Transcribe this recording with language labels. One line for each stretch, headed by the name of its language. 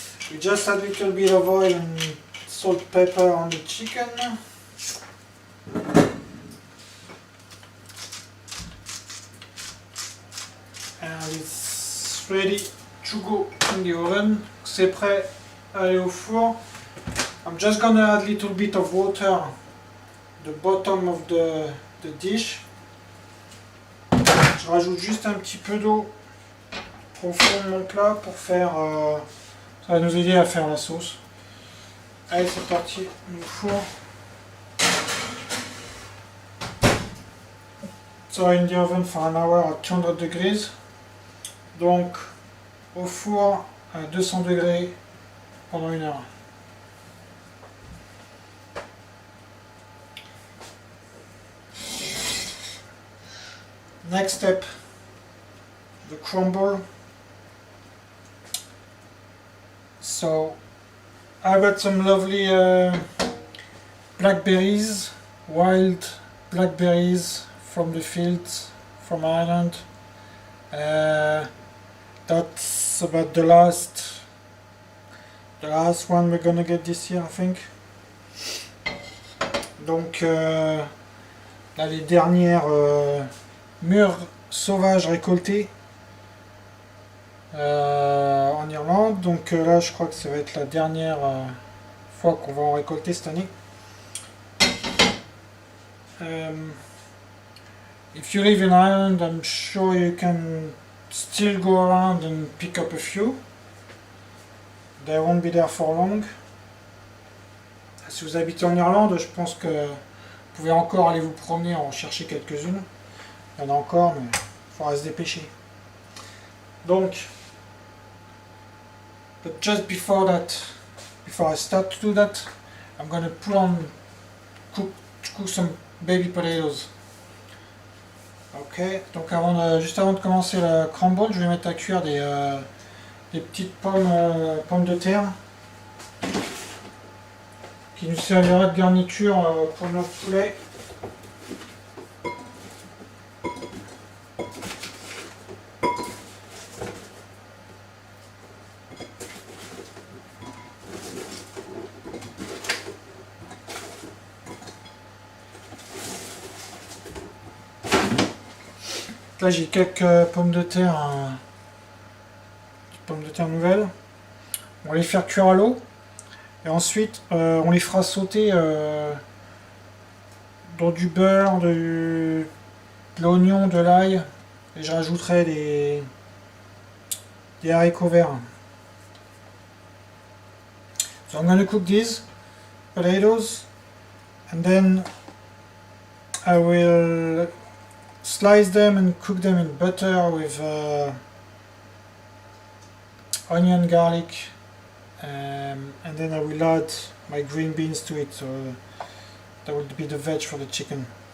English: We just add a little bit of oil and salt, pepper on the chicken. And it's ready to go in the oven.
French: C'est prêt à aller au four.
English: I'm just gonna add a little bit of water the bottom of the dish.
French: Je rajoute juste un petit peu d'eau au fond de mon plat pour faire... ça va nous aider à faire la sauce. Allez, c'est parti, au four.
English: So in the oven for an hour at 200 degrees.
French: Donc au four à 200 degrés pendant une heure.
English: Next step, the crumble. So I got some lovely blackberries, wild blackberries from the fields from Ireland. That's about the last one we're gonna get this year, I think.
French: Donc là, les dernières mûres sauvages récoltées en Irlande. Donc là, je crois que ça va être la dernière fois qu'on va en récolter cette année.
English: If you live in Ireland, I'm sure you can still go around and pick up a few. They won't be there for long.
French: Si vous habitez en Irlande, je pense que vous pouvez encore aller vous promener en chercher quelques-unes. Il y en a encore, mais il faudra se dépêcher.
English: Donc, but just before I start to do that, I'm going to cook some baby potatoes.
French: Ok, donc juste avant de commencer le crumble, je vais mettre à cuire des petites pommes de terre qui nous servira de garniture pour notre poulet. Là j'ai quelques pommes de terre nouvelles. On va les faire cuire à l'eau et ensuite on les fera sauter dans du beurre, de l'oignon, de l'ail, et je rajouterai des haricots verts.
English: So I'm going to cook these potatoes and then I will slice them and cook them in butter with onion, garlic, and then I will add my green beans to it, so that will be the veg for the chicken.